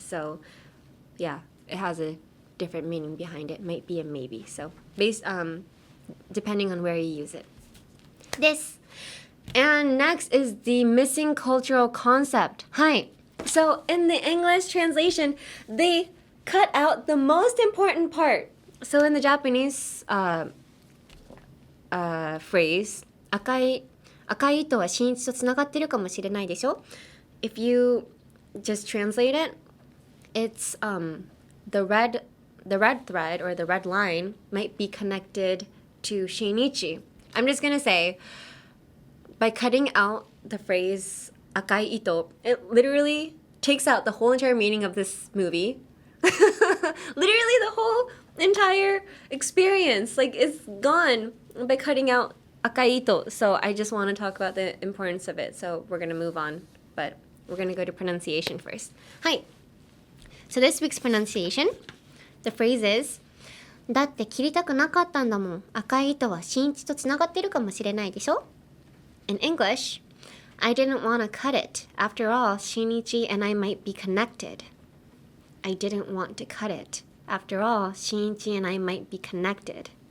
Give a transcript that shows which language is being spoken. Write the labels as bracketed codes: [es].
[en] So yeah, it has a different meaning behind it. Might be a maybe. So based depending on where you use it. This. And next is the missing cultural concept. Hi. So in the English translation, they cut out the most important part. So in the Japanese phrase, [ja] 赤い糸は新一とつながってるかもしれないでしょ? [en] If you just translate it, it's the red thread or the red line might be connected to Shinichi. I'm just gonna say, by cutting out the phrase 赤い糸, it literally takes out the whole entire meaning of this movie. Literally the whole entire experience, like, it's gone by cutting out 赤い糸. So I just want to talk about the importance of it. So we're gonna move on, but we're gonna go to pronunciation first. Hi. So this week's pronunciation, the phrase is [ja] だって切りたくなかったんだもん。赤い糸は新一とつながってるかもしれないでしょ? [en] In English, I didn't want to cut it. After all, Shinichi and I might be connected. I didn't want to cut it. After all, Shinichi and I might be connected.